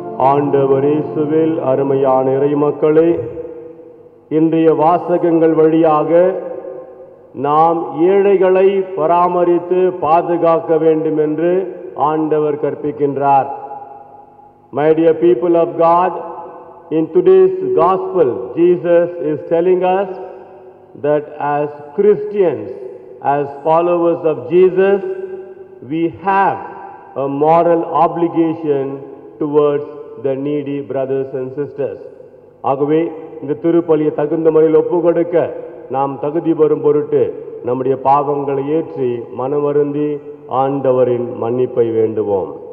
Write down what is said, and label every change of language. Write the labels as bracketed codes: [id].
[ta] ஆண்டவர் இயேசுவில் அருமையான இறைமக்களே, இன்றைய வாசகங்கள் வழியாக நாம் ஏழைகளை பராமரித்து பாதுகாக்க வேண்டும் என்று ஆண்டவர் கற்பிக்கின்றார். [en] My dear people of God, in today's gospel, Jesus is telling us that as Christians, as followers of Jesus, we have a moral obligation towards the needy brothers and sisters. [ta] ஆகவே இந்த திருப்பலியை தகுந்த முறையில் ஒப்புக்கொடுக்க நாம் தகுதி பெறும் பொருட்டு நம்முடைய பாவங்களை ஏற்றி மனவருந்தி ஆண்டவரின் மன்னிப்பை வேண்டுவோம்.